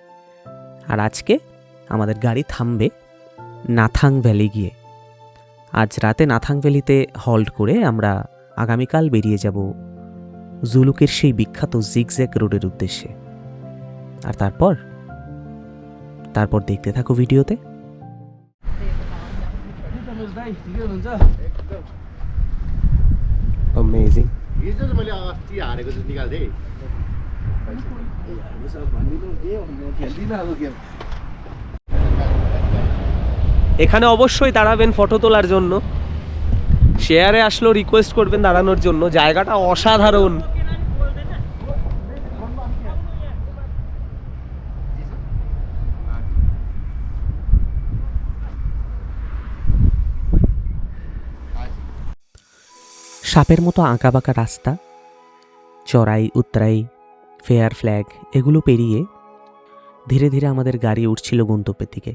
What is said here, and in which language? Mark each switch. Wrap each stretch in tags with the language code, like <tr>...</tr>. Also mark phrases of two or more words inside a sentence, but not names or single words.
<bn>আর আজকে আমাদের গাড়ি থামবে নাথাং ভ্যালি গিয়ে। আজ রাতে নাথাং ভ্যালিতে হল্ট করে আমরা আগামীকাল বেরিয়ে যাব জুলুকের সেই বিখ্যাত জিগজ্যাগ রোডের উদ্দেশ্যে। আর তারপর দেখতে থাকো ভিডিওতে।</bn> <ne>अमेजिङ। हिजो त मैले अस्ति हारेको चाहिँ निकाल्थेँ।</ne> <bn>এখানে অবশ্যই দাঁড়াবেন ফটো তোলার জন্য। শেয়ারে আসলেও রিকোয়েস্ট করবেন দাঁড়ানোর জন্য। জায়গাটা অসাধারণ। সাপের মতো আঁকাবাঁকা রাস্তা, চড়াই উতরাই,</bn> <en>fair flag,</en> <bn>এগুলো পেরিয়ে ধীরে ধীরে আমাদের গাড়ি উঠছিল গন্তব্যের দিকে।</bn>